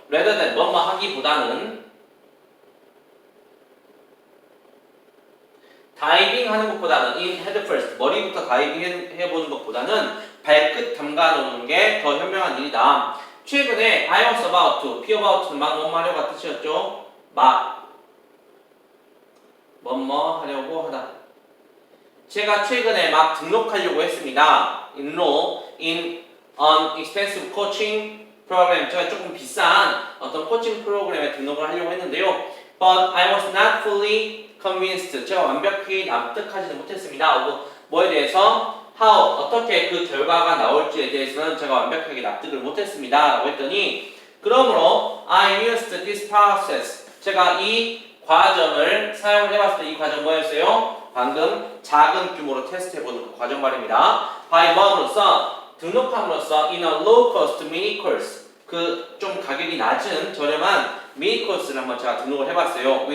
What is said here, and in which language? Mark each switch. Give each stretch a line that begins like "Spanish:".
English: rather than
Korean: 뭐뭐 하기보다는 다이빙 하는 것보다는
English: in head first,
Korean: 머리부터 다이빙 해보는 것보다는 발끝 담가 놓는 게 더 현명한 일이다. 최근에
English: I was about to,
Korean: be about는 막 뭐뭐 하려고 뜻이었죠? 막 뭐뭐 하려고 하다. 제가 최근에 막 등록하려고 했습니다.
English: enroll in an expensive coaching program.
Korean: 제가 조금 비싼 어떤 코칭 프로그램에 등록을 하려고 했는데요.
English: But I was not fully convinced.
Korean: 제가 완벽히 납득하지는 못했습니다. 뭐에 대해서? How, 어떻게 그 결과가 나올지에 대해서는 제가 완벽하게 납득을 못했습니다. 라고 했더니 그러므로
English: I used this process.
Korean: 제가 이 과정을 사용을 해봤을 때 이 과정 뭐였어요? 방금 작은 규모로 테스트해보는 그 과정 말입니다. by 뭐로써? 등록함으로써
English: in a low cost mini course,
Korean: 그 좀 가격이 낮은 저렴한 미니 코스를 한번 제가 등록을 해봤어요.